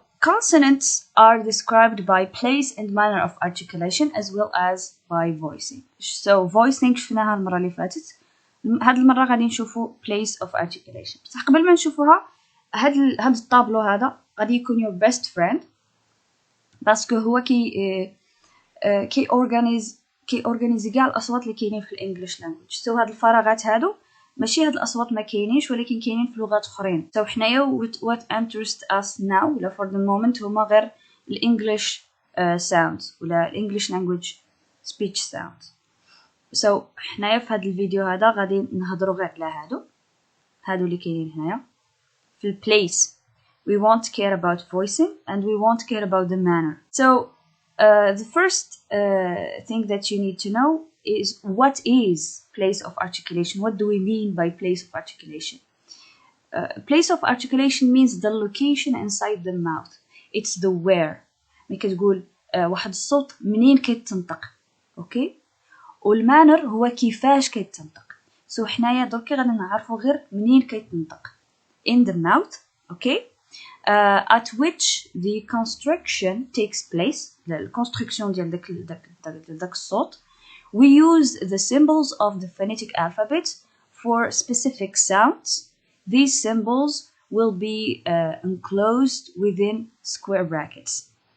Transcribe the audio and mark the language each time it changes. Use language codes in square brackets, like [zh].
[en] Consonants are described by place and manner of articulation as well as by voicing. [ar] Voicing شفناها المره اللي فاتت، هاد المره غادي نشوفوا [en] place of articulation. [ar] بصح قبل ما نشوفوها هاد الطابلو هذا غادي يكون [en] your best friend [ar] باسكو هو كي اورغانيزي كاع الاصوات اللي كاينين في الانجليش لانجويج. هاد الفراغات هادو ماشي هاد الاصوات ما كاينينش ولكن كاينين في لغات اخرين. حنايا [en] what interest us now ولا for the moment [ar] هما غير الانجليش [en] sounds [ar] ولا الانجليش [en] language speech sounds. [ar] حنايا في هاد الفيديو هذا غادي نهضروا غير على هادو اللي كاينين هنايا في البليس. [en] We won't care about voicing and we won't care about the manner. The first thing that you need to know is what is place of articulation. What do we mean by place of articulation? Place of articulation means the location inside the mouth. It's the where. [ar] ملي كتقول واحد الصوت منين كيتنطق، اوكي؟ والمانر هو كيفاش كيتنطق. حنايا دركي غادي نعرفوا غير منين كيتنطق [en] in the mouth, okay? At which the construction takes place, the construction [ar] ديال داك الصوت. [en] We use the symbols of the phonetic alphabet for specific sounds. These symbols will be enclosed within square brackets.